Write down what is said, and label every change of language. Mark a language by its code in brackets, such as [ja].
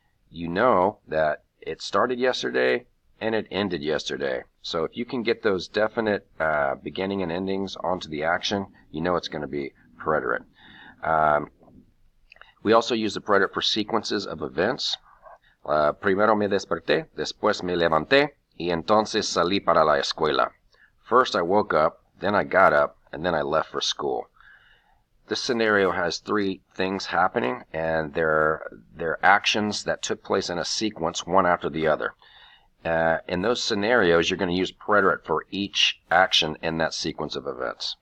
[en] You know that it started yesterday and it ended yesterday. So if you can get those definite beginning and endings onto the action, you know it's going to be preterite. We also use the preterite for sequences of events. [es] Primero me desperté, después me levanté, y entonces salí para la escuela. [en] First I woke up, then I got up, and then I left for school. This scenario has three things happening, and they're actions that took place in a sequence, one after the other. In those scenarios, you're going to use preterite for each action in that sequence of events.